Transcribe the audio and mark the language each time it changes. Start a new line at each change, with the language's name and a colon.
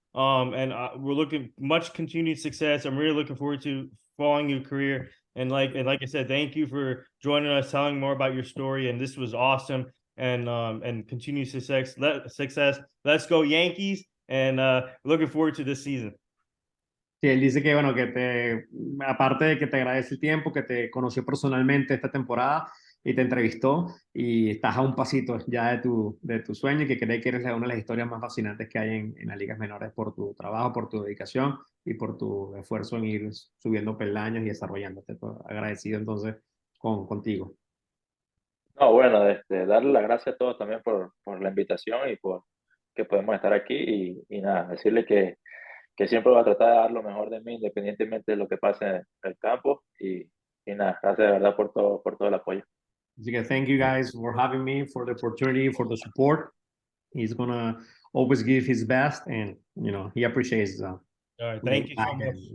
English: And we're looking much continued success. I'm really looking forward to following your career. And like I said, thank you for joining us, telling more about your story. And this was awesome. And continued success. Let's go Yankees. And looking forward to this season.
Spanish: Sí, él dice que, bueno, aparte de que te agradece el tiempo, que te conoció personalmente esta temporada y te entrevistó, y estás a un pasito ya de tu sueño, y que cree que eres una de las historias más fascinantes que hay en las ligas menores por tu trabajo, por tu dedicación y por tu esfuerzo en ir subiendo peldaños y desarrollándote. Agradecido entonces contigo. No, bueno, darle las gracias a todos también por la invitación y por que podemos estar aquí y nada, decirle que siempre voy a tratar de dar lo mejor de mí independientemente de lo que pase en el campo y nada, gracias de verdad por todo el apoyo. Así que
English: thank you guys for having me, for the opportunity, for the support. He's gonna always give his best, and you know he appreciates. All right, thank you so much.